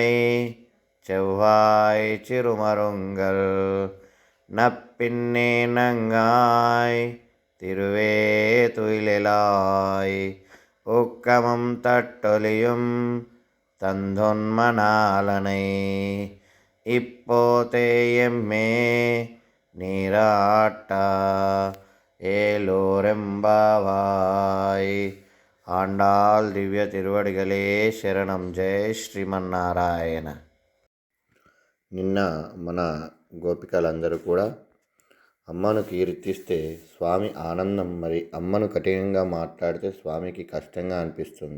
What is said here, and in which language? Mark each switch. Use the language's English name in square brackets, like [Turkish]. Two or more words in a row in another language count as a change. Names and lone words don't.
[Tamil] செவ்வாய் சிறுமருங்கள் நப்பின்னே நங்காய் திருவே துயிலாய் ஊக்கமும் தட்டொலியும் தந்தொன்மனாலனை இப்போதே எம்மே நீராட்டா ఏలోరెంబావాయ్. [Telugu] ఆండాళ్ దివ్య తిరువడిగలే శరణం. జయ శ్రీమన్నారాయణ. నిన్న మన గోపికలందరూ కూడా అమ్మను కీర్తిస్తే స్వామి ఆనందం, మరి అమ్మను కఠినంగా మాట్లాడితే స్వామికి కష్టంగా అనిపిస్తుంది.